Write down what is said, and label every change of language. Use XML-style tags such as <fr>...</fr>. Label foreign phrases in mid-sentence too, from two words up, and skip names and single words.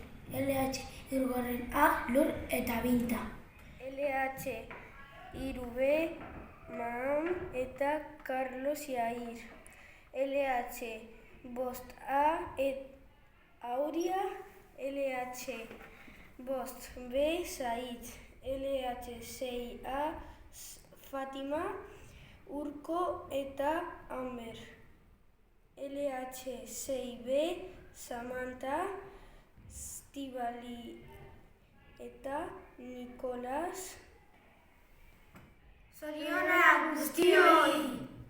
<eu>LH, 3garren A Lur eta Binta. LH, 3B Maham eta Carlos Jair. LH, 5A Auria. LH, 5B Said. LH, 6A Fatima, Urko eta Amer. LH, 6B Samantha, Stibali eta Nikolas. Zorionak guztioi!</eu>